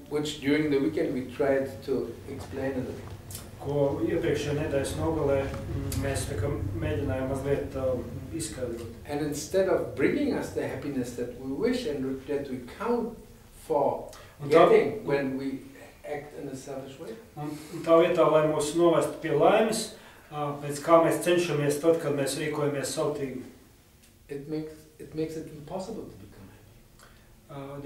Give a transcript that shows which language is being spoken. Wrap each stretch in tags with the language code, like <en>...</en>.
<en>Which during the weekend we tried to explain a little.</en> <lv>Ko iepriekšējā nedēļas nogalē mēs tā kā mēģinājām mazliet izskaidrot.</lv> <en>And instead of bringing us the happiness that we wish and that we count for getting when we act in a selfish way.</en> <lv>Un tā vietā, lai mūs novestu pie laimes, pēc kā mēs cenšamies tad, kad mēs rīkojamies sautīgi.</lv> <en>It makes it impossible to become happy.</en>